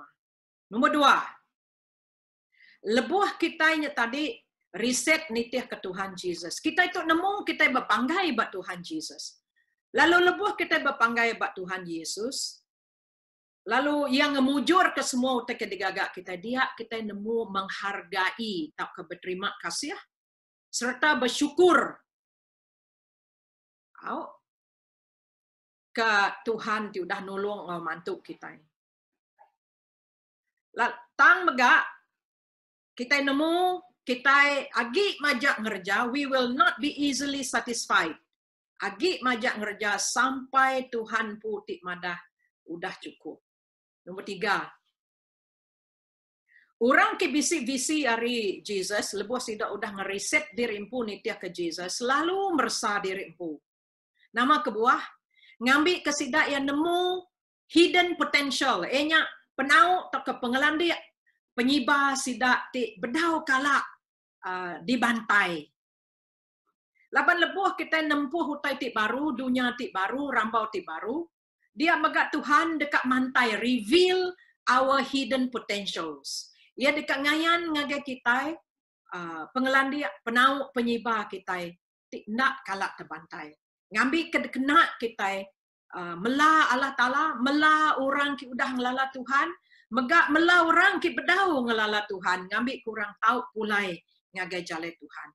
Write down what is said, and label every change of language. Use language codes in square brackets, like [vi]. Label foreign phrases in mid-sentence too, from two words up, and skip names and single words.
[iba] Nombor 2. Lebuh kitanya tadi riset nitiah ke Tuhan Jesus. Kita itu nemu kita berpanggai buat Tuhan Jesus. Lalu lebuh kita berpanggai buat Tuhan Yesus. Lalu yang ngemujur ke semua utak digagak kita, dia kita nemu menghargai, tak ke berterima kasih, serta bersyukur ke Tuhan yang sudah nolong mantuk kita. Tang megak, kita nemu, kita agi majak ngerja, [en] we will not be easily satisfied. [iba] Agi majak ngerja sampai Tuhan putik madah udah cukup. Nombor 3. Orang ke visi hari Jesus, lebuh sidak udah ngeriset diri empu nitiah ke Jesus, selalu merasa diri empu. Nama kebuah, ngambil ke sidak yang nemu [en] hidden potential. [iba] Enya penau tak ke pengelandi penyibar sidak ti bedau kalak dibantai. Laban lebuh kita nempuh hutai ti baru, dunia ti baru, rambau ti baru. Dia megat Tuhan dekat mantai, [en] reveal our hidden potentials. [iba] Ia dekat ngayan ngagai kita, pengelandi penau penyibar kita, nak kalak terbantai. Ngambil kedekenak kita, melah Allah Ta'ala, melah orang ki udah ngelala Tuhan, megak melah orang ki bedau ngelala Tuhan, ngambil kurang tahu pulai ngagai jalan Tuhan.